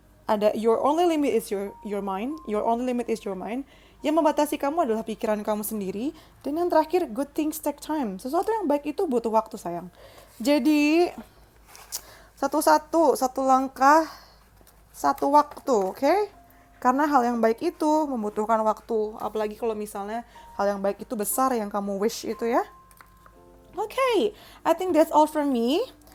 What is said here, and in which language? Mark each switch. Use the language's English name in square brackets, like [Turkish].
[English] Ada your only limit is your mind, your only limit is your mind. [Indonesian] Yang membatasi kamu adalah pikiran kamu sendiri. Dan yang terakhir, [English] good things take time. [Indonesian] Sesuatu yang baik itu butuh waktu, sayang. Jadi, satu langkah, satu waktu, oke? Karena hal yang baik itu membutuhkan waktu. Apalagi kalau misalnya hal yang baik itu besar yang kamu wish itu ya. [English] Oke, I think that's all from me.